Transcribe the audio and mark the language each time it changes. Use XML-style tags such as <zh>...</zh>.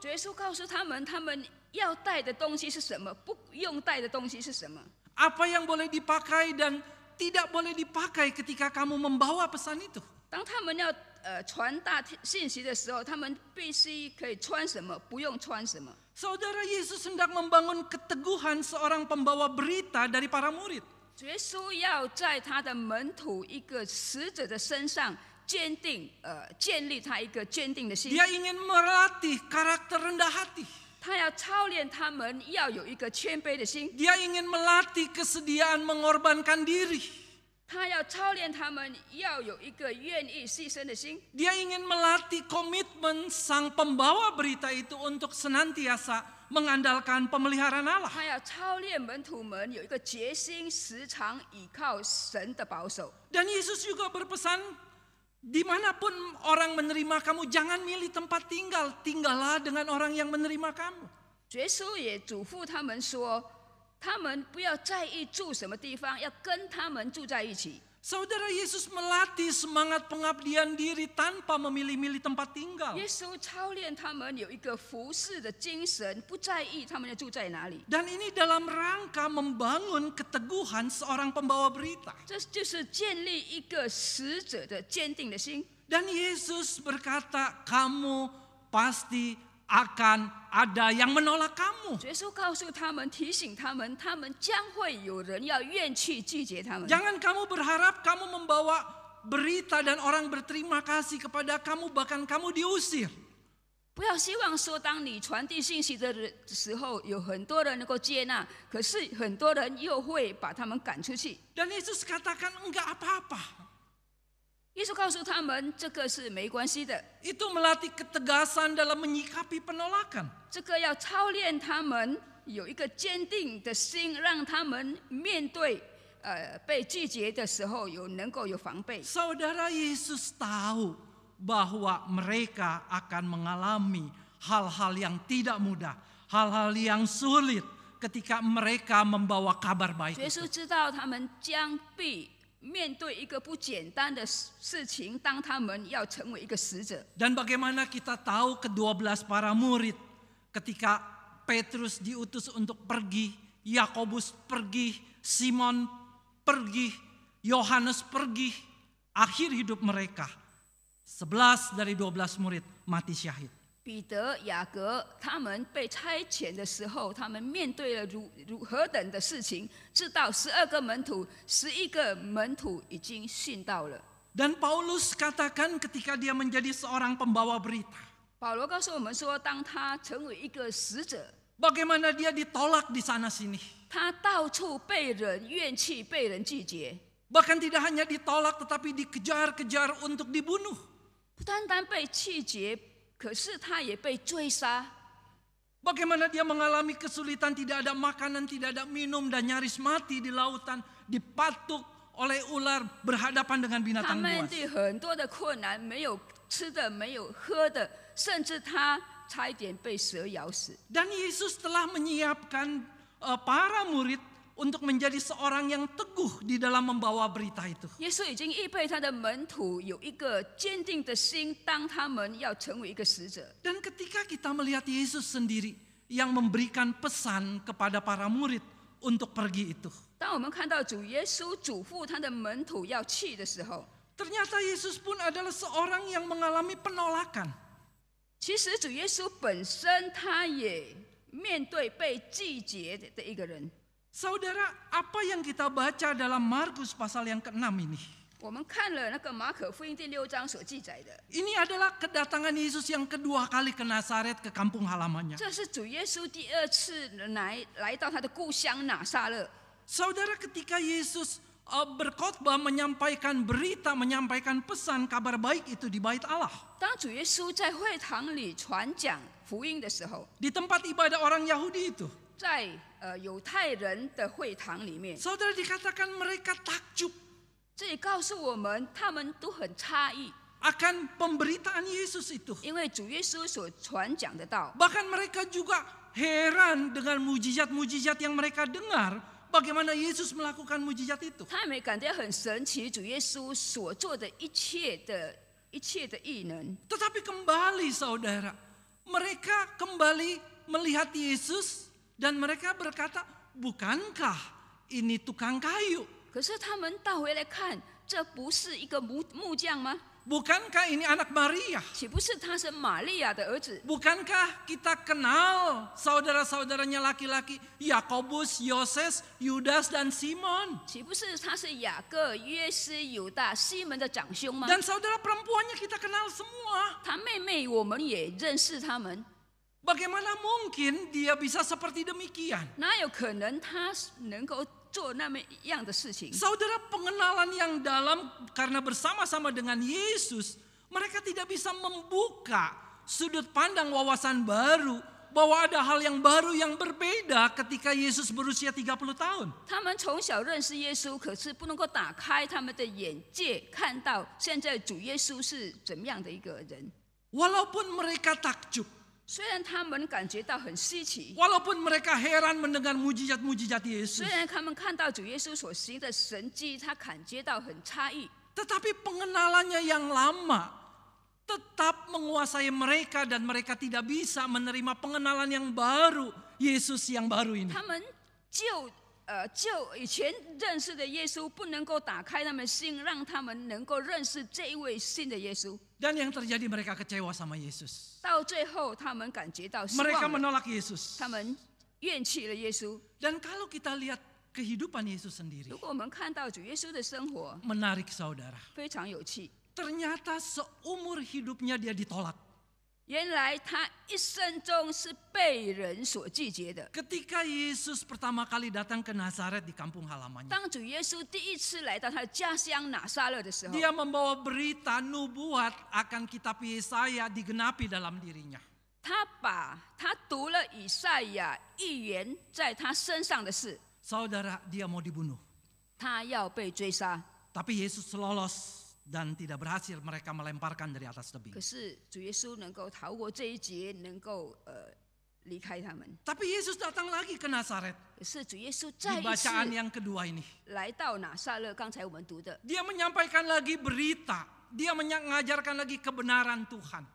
<zh>主耶稣告诉他们，他们要带的东西是什么，不用带的东西是什么。</zh> <id>Apa yang boleh dipakai dan tidak boleh dipakai ketika kamu membawa pesan itu.</id> <zh>当他们要传达信息的时候，他们必须可以穿什么，不用穿什么。</zh> <id>Saudara, Yesus hendak membangun keteguhan seorang pembawa berita dari para murid.</id> <zh>主耶稣要在他的门徒一个使者的身上建立他一个坚定的心。</zh> <id>Dia ingin melatih karakter rendah hati.</id> <zh>他要操练他们要有一个谦卑的心，</zh> <id>Dia ingin melatih kesediaan mengorbankan diri.</id> <zh>他要操练他们要有一个愿意牺牲的心，</zh> <id>Dia ingin melatih komitmen sang pembawa berita itu untuk senantiasa mengandalkan pemeliharaan Allah.</id> <zh>他要操练门徒们有一个决心，时常倚靠神的保守。</zh> <id>Dan Yesus juga berpesan, dimanapun orang menerima kamu, jangan milih tempat tinggal, tinggallah dengan orang yang menerima kamu.</id> <zh>主耶稣也嘱咐他们说，他们不要在意住什么地方，要跟他们住在一起。</zh> <id>Saudara, Yesus melatih semangat pengabdian diri tanpa memilih-milih tempat tinggal.</id> <zh>耶稣操练他们有一个服侍的精神，不在意他们要住在哪里。</zh> <id>Dan ini dalam rangka membangun keteguhan seorang pembawa berita.</id> <zh>这就是建立一个使者的坚定的心。</zh> <id>Dan Yesus berkata, kamu pasti akan ada yang menolak kamu.</id> <zh>主耶稣告诉他们，提醒他们，他们将会有人要怨气拒绝他们。</zh> <id>Jangan kamu berharap kamu membawa berita dan orang berterima kasih kepada kamu, bahkan kamu diusir.</id> <zh>不要希望说，当你传递信息的时候，有很多人能够接纳，可是很多人又会把他们赶出去。</zh> <id>Dan Yesus katakan, enggak apa-apa.</id> <zh>耶稣告诉他们，这个是没关系的，</zh> <id>Itu melatih ketegasan dalam menyikapi penolakan.</id> <zh>这个要操练他们有一个坚定的心，让他们面对被拒绝的时候能够有防备。</zh> <id>Saudara, Yesus tahu bahwa mereka akan mengalami hal-hal yang tidak mudah, hal-hal yang sulit ketika mereka membawa kabar baik</id> <zh>耶</zh> <id>itu.</id> <zh>稣知道他们将必面对一个不简单的事情，当他们要成为一个使者。</zh> <id>Dan bagaimana kita tahu ke-12 para murid ketika Petrus diutus untuk pergi, Yakobus pergi, Simon pergi, Yohanes pergi, akhir hidup mereka 11 dari 12 murid mati syahid.</id> <zh>彼得、雅各他们被差遣的时候，他们面对了如何等的事情，知道12个门徒、11个门徒已经信道了。</zh> <id>Dan Paulus katakan ketika dia menjadi seorang pembawa berita,</id> <zh>保罗告诉我们说，当他成为一个使者，</zh> <id>bagaimana dia ditolak di sana sini.</id> <zh>他到处被人怨弃，被人拒绝，</zh> <id>Bahkan tidak hanya ditolak tetapi dikejar-kejar untuk dibunuh.</id> <zh>不单单被拒绝，可是他也被追杀。</zh> <id>Bagaimana dia mengalami kesulitan, tidak ada makanan, tidak ada minum, dan nyaris mati di lautan, dipatuk oleh ular, berhadapan dengan binatang</id> <zh>面</zh> <id>buas.</id> <zh>对很多的困难，没有吃的，没有喝的，甚至他差一点被蛇咬死。</zh> <id>Dan Yesus telah menyiapkan para murid untuk menjadi seorang yang teguh di dalam membawa berita itu.</id> <zh>耶稣已经预备他的门徒有一个坚定的心，当他们要成为一个使者。</zh> <id>Dan ketika kita melihat Yesus sendiri yang memberikan pesan kepada para murid untuk pergi itu,</id> <zh>当我们看到主耶稣嘱咐他的门徒要去的时候，</zh> <id>ternyata Yesus pun adalah seorang yang mengalami penolakan.</id> <zh>其实主耶稣本身他也面对被拒绝的一个人。</zh> <id>Saudara, apa yang kita baca dalam Markus pasal yang ke-6 ini?</id> <zh>我们看了那个马可福音第6章所记载的，</zh> <id>Ini adalah kedatangan Yesus yang kedua kali ke Nazaret, ke kampung halamannya.</id> <zh>这是主耶稣第2次来到他的故乡拿撒勒。</zh> <id>Saudara, ketika Yesus berkhotbah, menyampaikan berita, menyampaikan pesan kabar baik itu di bait Allah,</id> <zh>当主耶稣在会堂里传讲福音的时候，</zh> <id>di tempat ibadah orang Yahudi itu,</id> <zh>在犹太人的会堂里面，</zh> <id>saudara, dikatakan mereka takjub</id> <zh>这里告诉我们，他们都很诧异，</zh> <id>akan pemberitaan Yesus itu.</id> <zh>因为主耶稣所传讲的道，</zh> <id>Bahkan mereka juga heran dengan mujizat-mujizat yang mereka dengar, bagaimana Yesus melakukan mujizat itu.</id> <zh>他们感觉很神奇，主耶稣所做的一切的异能。</zh> <id>Tetapi kembali saudara, mereka kembali melihat Yesus dan mereka berkata, bukankah ini tukang kayu?</id> <zh>可是他们倒回来看，这不是一个木匠吗？</zh> <id>Bukankah ini anak Maria?</id> <zh>岂不是他是玛利亚的儿子？</zh> <id>Bukankah kita kenal saudara-saudaranya laki-laki, Yakobus, Yoses, Yudas, dan Simon?</id> <zh>岂不是他是雅各、约斯、犹大、西门的长兄吗？</zh> <id>Dan saudara perempuannya kita kenal semua.</id> <zh>他妹妹我们也认识他们，</zh> <id>Bagaimana mungkin dia bisa seperti demikian?</id> <zh>哪有可能他能够做那么样的事情？</zh> <id>Saudara, pengenalan yang dalam karena bersama-sama dengan Yesus, mereka tidak bisa membuka sudut pandang wawasan baru bahwa ada hal yang baru yang berbeda ketika Yesus berusia 30 tahun.</id> <zh>他们从小认识耶稣，可是不能够打开他们的眼界，看到现在主耶稣是怎么样的一个人。</zh> <id>Walaupun mereka takjub,</id> <zh>虽然他们感觉到很稀奇，</zh> <id>walaupun mereka heran mendengar mujizat-mujizat Yesus,</id> <zh>虽然他们看到主耶稣所行的神迹，他感觉到很诧异，</zh> <id>tetapi pengenalannya yang lama tetap menguasai mereka dan mereka tidak bisa menerima pengenalan yang baru, Yesus yang baru ini.</id> <zh>他们就以前认识的耶稣不能够打开他们心，让他们能够认识这一位新的耶稣。</zh> <id>Dan yang terjadi mereka kecewa sama Yesus.</id> <zh>到最后，他们感觉到失</zh> <id>Mereka</id> <zh>望了，</zh> <id>menolak Yesus.</id> <zh>他们怨弃了耶稣。</zh> <id>Dan kalau kita lihat kehidupan Yesus sendiri,</id> <zh>如果我们看到主耶稣的生活，</zh> <id>menarik saudara.</id> <zh>非常有趣。</zh> <id>Ternyata seumur hidupnya dia ditolak.</id> <zh>原来他一生中是被人所拒绝的。</zh> <id>Ketika Yesus pertama kali datang ke Nazaret di kampung halamannya,</id> <zh>当主耶稣第一次来到他的家乡拿撒勒的时候，</zh> <id>dia membawa berita nubuat akan kitab Yesaya digenapi dalam dirinya.</id> <zh>他读了以赛亚预言在他身上的事，</zh> <id>Saudara, dia mau dibunuh.</id> <zh>他要被追杀。</zh> <id>Tapi Yesus lolos dan tidak berhasil, mereka melemparkan dari atas tebing.</id> <zh>可是主耶稣能够逃过这一劫，能够离开他们。</zh> <id>Tapi Yesus datang lagi ke Nazaret.</id> <zh>可是主耶稣</zh> <id>Di</id> <zh>再一次</zh> <id>bacaan yang kedua ini,</id> <zh>来到拿撒勒，刚才我们读的，</zh> <id>dia menyampaikan lagi berita, dia mengajarkan lagi kebenaran Tuhan.</id>